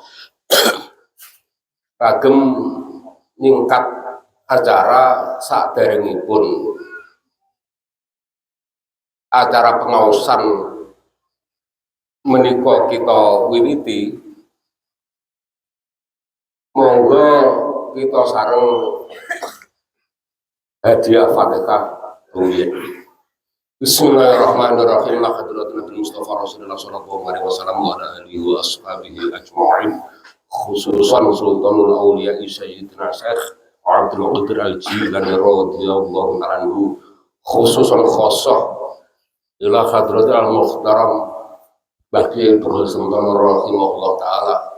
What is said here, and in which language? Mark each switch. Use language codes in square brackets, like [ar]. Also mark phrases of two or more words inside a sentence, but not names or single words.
[jv] Kagem ningkat acara saderengipun acara pengaosan menika kita wiwiti, monggo kita sareng hadiah Fatihah rumiyin. [ar] بسم الله الرحمن الرحيم. حضرة النبي المصطفى رسول الله صلى الله عليه وسلم وعلى آله وأصحابه أجمعين. خصوصا سلطان الأولياء سيدنا الشيخ عبد القادر الجيلاني رضي الله عنه، خصوصا خاصة إلى حضرة المحترم باقي إبراهيم سلطان رحمه الله تعالى.